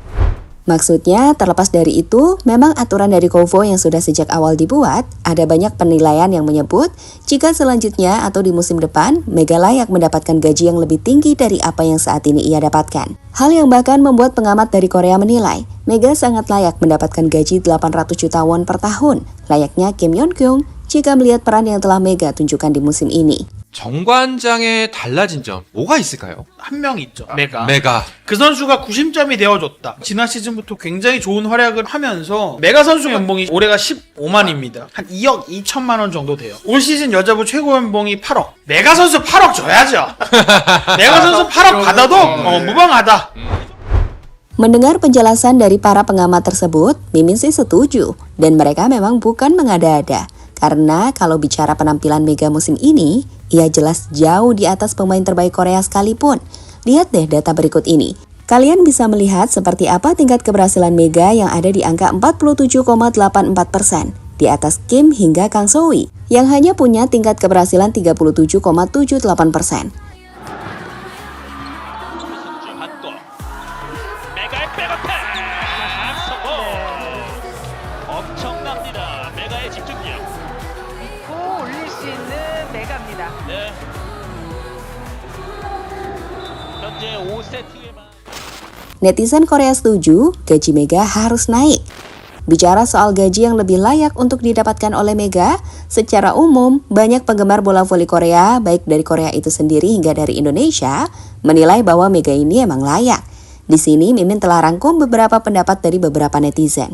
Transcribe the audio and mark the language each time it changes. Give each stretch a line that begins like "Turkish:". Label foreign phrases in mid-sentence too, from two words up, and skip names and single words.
Indonesian: Maksudnya, terlepas dari itu, memang aturan dari KOVO yang sudah sejak awal dibuat, ada banyak penilaian yang menyebut jika selanjutnya atau di musim depan, Mega layak mendapatkan gaji yang lebih tinggi dari apa yang saat ini ia dapatkan. Hal yang bahkan membuat pengamat dari Korea menilai, Mega sangat layak mendapatkan gaji 800 juta won per tahun, layaknya Kim Yeon-kyung jika melihat peran yang telah Mega tunjukkan di musim ini.
Korean: 정관장의 달라진 점 뭐가 있을까요? 한 명 있죠. 메가. 메가. 그 선수가 구심점이 되어줬다. 지난 시즌부터 굉장히 좋은 활약을 하면서 메가 선수 연봉이 올해가 15만입니다. 한 2억 2천만 원 정도 돼요. 올 시즌 여자부 최고 연봉이 8억. 메가 선수 8억 줘야죠. 메가 선수 8억 받아도 무방하다.
Indonesian: Mendengar penjelasan dari para pengamat tersebut, Mimin sih setuju, dan mereka memang bukan mengada-ada. Karena kalau bicara penampilan Mega musim ini, ia jelas jauh di atas pemain terbaik Korea sekalipun. Lihat deh data berikut ini. Kalian bisa melihat seperti apa tingkat keberhasilan Mega yang ada di angka 47,84%, di atas Kim hingga Kang So-hee, yang hanya punya tingkat keberhasilan 37,78%.
Korean: 엄청납니다. 메가의 집중력. 올릴 수 있는 메가입니다. 네. 현재 5세트에만.
Indonesian: Netizen Korea setuju, gaji Mega harus naik. Bicara soal gaji yang lebih layak untuk didapatkan oleh Mega, secara umum banyak penggemar bola voli Korea, baik dari Korea itu sendiri hingga dari Indonesia, menilai bahwa Mega ini emang layak. Di sini Mimin telah rangkum beberapa pendapat dari beberapa netizen.